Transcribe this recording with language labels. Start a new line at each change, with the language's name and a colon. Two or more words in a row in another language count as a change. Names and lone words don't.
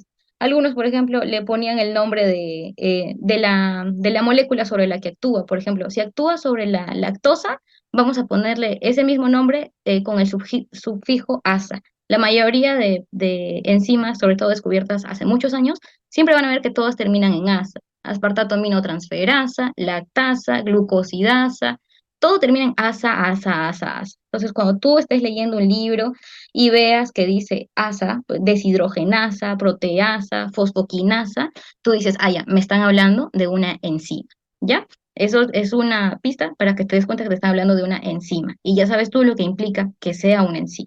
Spanish: Algunos, por ejemplo, le ponían el nombre de la molécula sobre la que actúa. Por ejemplo, si actúa sobre la lactosa, vamos a ponerle ese mismo nombre con el sufijo asa. La mayoría de enzimas, sobre todo descubiertas hace muchos años, siempre van a ver que todas terminan en asa. Aspartato aminotransferasa, lactasa, glucosidasa, todo termina en asa, asa, asa, asa. Entonces, cuando tú estés leyendo un libro y veas que dice asa, pues, deshidrogenasa, proteasa, fosfoquinasa, tú dices, ah, ya, me están hablando de una enzima, ¿ya? Eso es una pista para que te des cuenta que te están hablando de una enzima y ya sabes tú lo que implica que sea una enzima.